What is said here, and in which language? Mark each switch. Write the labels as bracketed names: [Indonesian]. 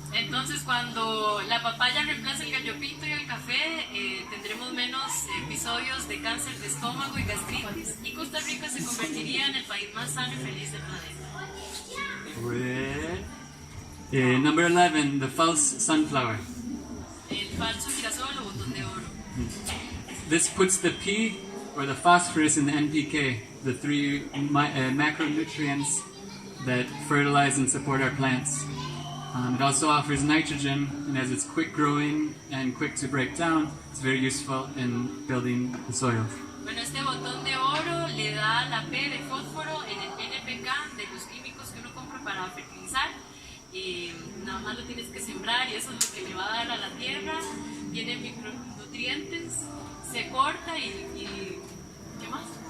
[Spanish] Entonces, cuando la papaya reemplaza el gallo pinto y el café, tendremos menos episodios de cáncer de estómago y gastritis, y Costa Rica se convertiría en el país más sano y feliz del planeta. [English] Number 11, the false sunflower. [Spanish] El falso girasol o botón de oro. [English] This puts the P, or the phosphorus, in the NPK, the 3 macronutrients that fertilize and support our plants. It also offers nitrogen, and as it's quick growing and quick to break down, it's very useful in building the soil. [Spanish] Bueno, este botón de oro le da la P de fósforo en el NPK de los químicos que uno compra para fertilizar. Nada más lo tienes que sembrar y eso es lo que le va a dar a la tierra. Tiene micronutrientes, se corta y ¿qué más?